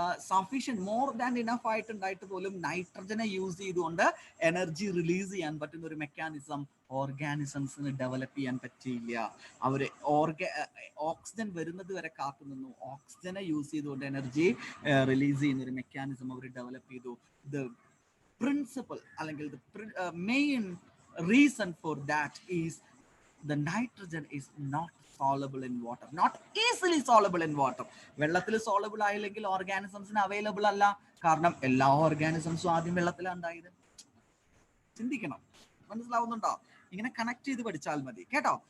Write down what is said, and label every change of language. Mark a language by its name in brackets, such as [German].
[Malayalam] Sufficient more than enough ആയിട്ടുണ്ടായിട്ട് പോലും നൈട്രജനെ use ചെയ്തുകൊണ്ട് energy release ചെയ്യാൻ പറ്റുന്ന ഒരു മെക്കാനിസം ഓർഗാനിസംസിന് ഡെവലപ്പ് ചെയ്യാൻ പറ്റിയില്ല. അവർ ഓക്സിജൻ വരുന്നത് വരെ കാത്തു നിന്നു. ഓക്സിജനെ യൂസ് ചെയ്തുകൊണ്ട് എനർജി റിലീസ് ചെയ്യുന്ന ഒരു മെക്കാനിസം അവർ ഡെവലപ്പ് ചെയ്തു. [English] The principal അല്ലെങ്കിൽ main reason for that is the nitrogen is not soluble in water, not easily soluble in water. [Malayalam] വെള്ളത്തിൽ സോളബിൾ ആയില്ലെങ്കിൽ ഓർഗാനിസംസിന് അവൈലബിൾ അല്ല. കാരണം എല്ലാ ഓർഗാനിസംസും ആദ്യം വെള്ളത്തിലാണ് ഉണ്ടായത്. ചിന്തിക്കണം, മനസ്സിലാവുന്നുണ്ടോ? ഇങ്ങനെ കണക്ട് ചെയ്ത് പഠിച്ചാൽ മതി കേട്ടോ.